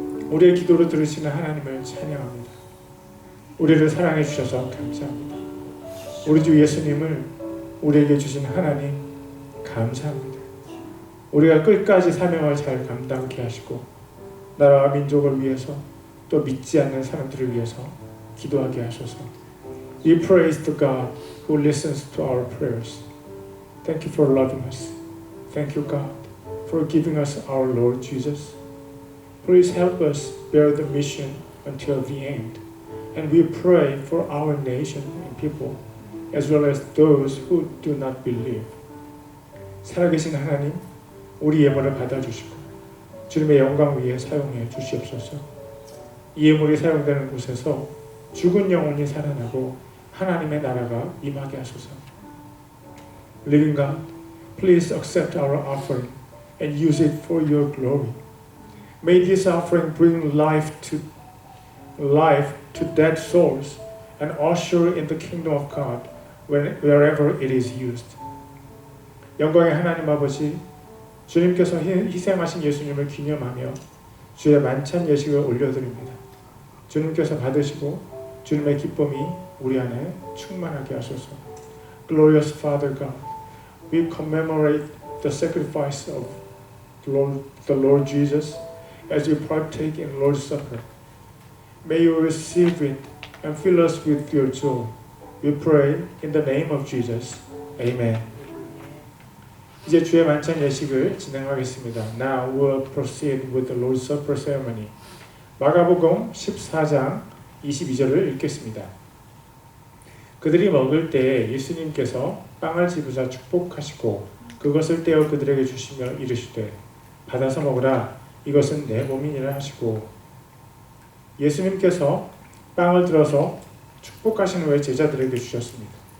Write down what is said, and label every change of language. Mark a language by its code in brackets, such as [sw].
[ko] 우리의 기도를 들으시는 하나님을 찬양합니다. 우리를 사랑해 주셔서 감사합니다. 우리 주 예수님을 우리에게 주신 하나님 감사합니다. 우리가 끝까지 사명을 잘 감당케 하시고 나라와 민족을 위해서 또 믿지 않는 사람들을 위해서 기도하게 하소서. [en] We praise to God who listens to our prayers. Thank you for loving us. Thank you God for giving us our Lord Jesus. Please help us bear the mission until the end. And we pray for our nation and people as well as those who do not believe. [ko] 살아계신 하나님, 우리 예물을 받아주시고 주님의 영광 위에 사용해 주시옵소서. 이 예물이 사용되는 곳에서 죽은 영혼이 살아나고 하나님의 나라가 임하게 하소서. [en] Living God, please accept our offering and use it for your glory. May this offering bring life to dead souls and usher in the kingdom of God wherever it is used. [ko] 영광의 하나님 아버지, 주님께서 희생하신 예수님을 기념하며 주의 만찬 예식을 올려드립니다. 주님께서 받으시고 주님의 기쁨이 우리 안에 충만하게 하소서. [en] Glorious Father God, we commemorate the sacrifice of the Lord Jesus as we partake in Lord's Supper. May you receive it and fill us with your joy. We pray in the name of Jesus. Amen. [ko] 이제 주의 만찬 예식을 진행하겠습니다. [en] Now we'll proceed with the Lord's Supper ceremony. [ko] 마가복음 14장 22절을 읽겠습니다. 그들이 먹을 때 예수님께서 빵을 집으사 축복하시고 그것을 떼어 그들에게 주시며 이르시되 받아서 먹으라 이것은 내 몸이니라 하시고 예수님께서 빵을 들어서 축복하신 후에 제자들에게 주셨습니다.